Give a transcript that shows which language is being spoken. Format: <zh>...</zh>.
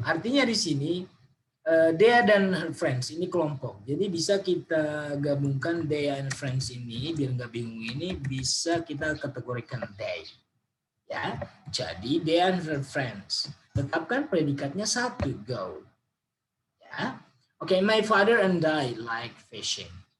<id>Artinya di sini Dea dan her friends ini kelompok. Jadi bisa kita gabungkan Dea and friends ini biar nggak bingung, ini bisa kita kategorikan they. Ya, jadi Dea and her friends. Tetapkan predikatnya satu, go. Ya, oke.</id> <en>My father and I like fishing.</en>